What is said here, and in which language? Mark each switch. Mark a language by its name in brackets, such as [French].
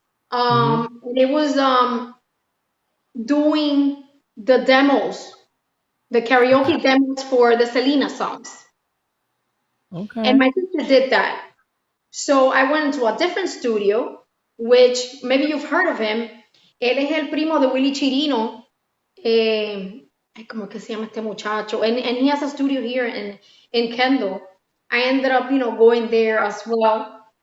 [English] And it was doing the demos, the karaoke demos for the Selena songs. Okay. And my sister did that. So I went into a different studio, which maybe you've heard of him. [Spanish] Él es el primo de Willie Chirino. ¿Cómo que se llama este muchacho? [English] And he has a studio here in Kendall. I ended up, going there as well.